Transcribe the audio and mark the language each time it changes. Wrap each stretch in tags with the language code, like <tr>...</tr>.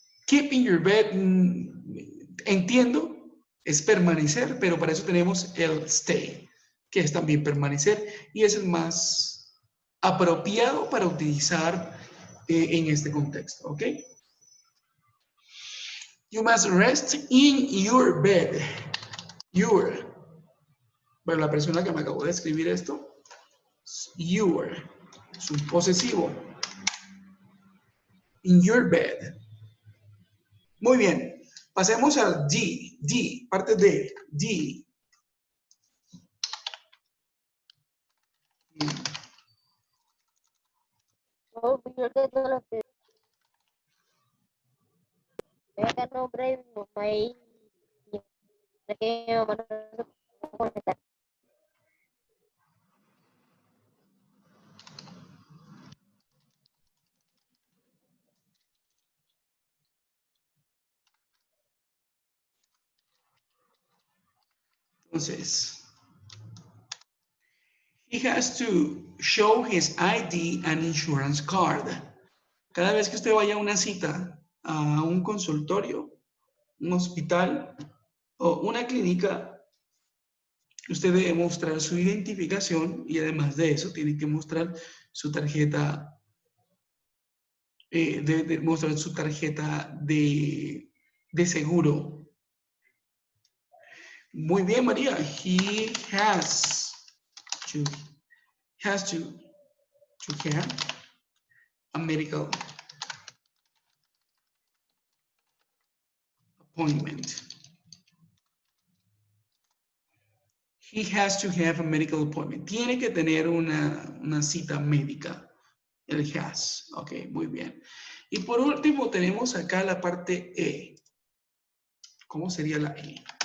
<en>Keep in your bed,</en> <es>entiendo, es permanecer, pero para eso tenemos el stay, que es también permanecer, y es el más apropiado para utilizar en este contexto, ¿ok?</es> <en>You must rest in your bed. Your.</en> <es>Bueno, la persona que me acabó de escribir esto, your, es un posesivo.</es> <en>In your bed.</en> <es>Muy bien. Pasemos al D. D, parte D. D. No, yo que todo lo que vea que nombre mi mamá y de que mi mamá no se puede conectar.</es> <en>Entonces, he has to show his ID and insurance card.</en> <es>Cada vez que usted vaya a una cita, a un consultorio, un hospital o una clínica, usted debe mostrar su identificación y además de eso tiene que mostrar su tarjeta, debe mostrar su tarjeta de seguro. Muy bien, María.</es> <en>He has to have a medical appointment. He has to have a medical appointment.</en> <es>Tiene que tener una cita médica. El has. Ok, muy bien. Y por último tenemos acá la parte E. ¿Cómo sería la E?</es>